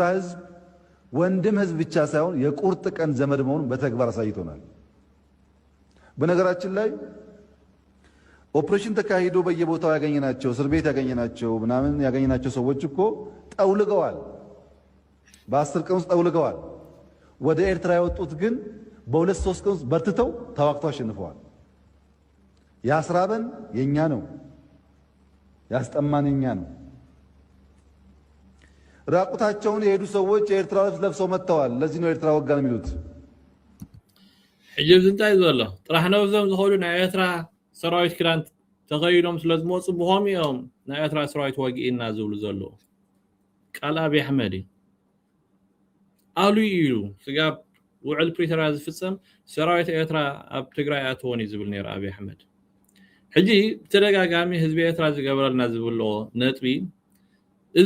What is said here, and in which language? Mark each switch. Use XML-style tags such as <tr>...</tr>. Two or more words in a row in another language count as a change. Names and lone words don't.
<am>ህዝብ ወንድም ህዝብ ብቻ ሳይሆን የቁርጥ ቀን ዘመድ መሆኑን በተግባር አሳይቶናል በነገራችን ላይ ኦፕሬሽን ተካሂዶ በየቦታው ያገኘናቸው እስር ቤት ያገኘናቸው ምናምን ያገኘናቸው ሰዎች እኮ ጠውልገዋል በ10 ቀን ውስጥ ጠውልገዋል ወደ ኤርትራ የወጡት ግን በ2-3 ቀን ውስጥ በርትተው ተዋግተው አሸንፈዋል ያስራበን የኛ ነው ያስጠማን የኛ ነው ራቁታቸውን የሄዱ ሰዎች የኤርትራ ልብስ ለብሰው መጥተዋል ለዚህ ነው ኤርትራ ወጋን የሚሉት حجب زنتاي زولا طرحنا وزم زخولو نا</am> <ti>ኤርትራ ሰራዊት ክራንት ተገይዶም ስለዝሞጽ በሆም እዮም ና ኤርትራ ሰራዊት ወጊኢና ዝብሉ ዘሎ ቃል አቢ አሕመድ አሉ ይሉ ስጋብ ውዕል ፕሪቶሪያ ዝፍጸም ሰራዊት ኤርትራ ኣብ ትግራይ ኣትወን ዝብል ነር አቢ አሕመድ ሕጂ ተደጋጋሚ ህዝቢ ኤርትራ ዝገበረልና ዝብሎ ነጥቢ እዚ</ti>